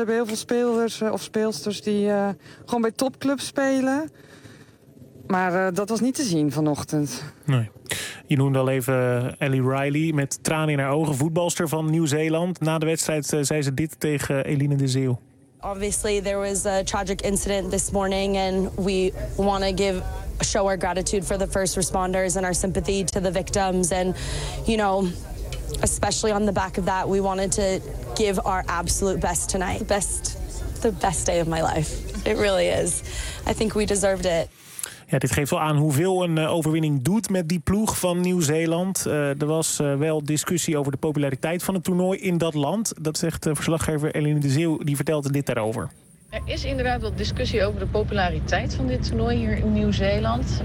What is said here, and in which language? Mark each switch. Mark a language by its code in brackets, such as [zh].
[nl] Ze hebben heel veel spelers of speelsters die gewoon bij topclubs spelen. Maar dat was niet te zien vanochtend. Nee. Je noemde al even Ellie Riley met tranen in haar ogen, voetbalster van Nieuw-Zeeland. Na de wedstrijd zei ze dit tegen Eline de Zeeuw. [en] Obviously there was a tragic incident this morning and we want to show our gratitude for the first responders and our sympathy to the victims and you know especially on the back of that we wanted to give our absolute best tonight. The best day of my life. It really is. I think we deserved it. [nl] Ja, dit geeft wel aan hoeveel een overwinning doet met die ploeg van Nieuw-Zeeland. Er was wel discussie over de populariteit van het toernooi in dat land. Dat zegt verslaggever Eline de Zeeuw, die vertelt dit daarover. Er is inderdaad wel discussie over de populariteit van dit toernooi hier in Nieuw-Zeeland.